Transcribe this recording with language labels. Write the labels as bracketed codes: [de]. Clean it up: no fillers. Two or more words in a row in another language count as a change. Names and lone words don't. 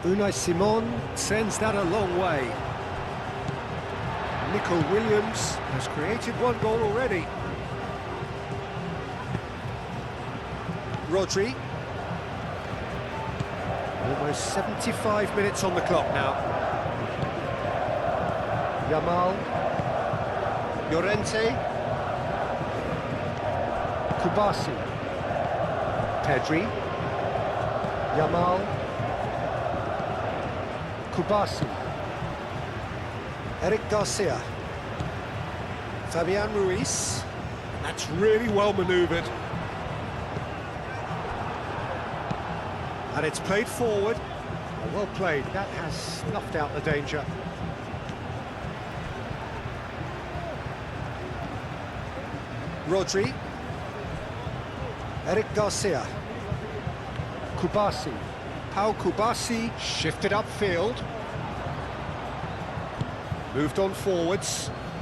[en] Unai Simon sends that a long way. Nico Williams has created one goal already. Rodri. Almost 75 minutes on the clock now. Yamal. Llorente. Kubasi. Pedri. Yamal. Kubasi. Eric Garcia. Fabian Ruiz. That's really well manoeuvred. And it's played forward. Well played. That has snuffed out the danger. Rodri. Eric Garcia. Kubasi. Pau Kubasi shifted upfield. Moved on forwards.